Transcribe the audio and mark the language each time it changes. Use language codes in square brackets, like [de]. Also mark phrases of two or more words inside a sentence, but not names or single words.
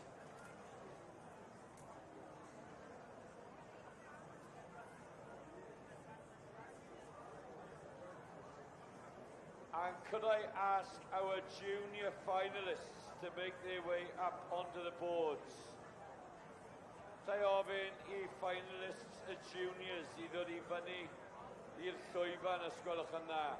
[en] And could I ask our junior finalists to make their way up onto the boards? [cy] Ta ofyn I finalists y juniors I ddod I fyny i'r llwyfan, os gwelwch yn dda.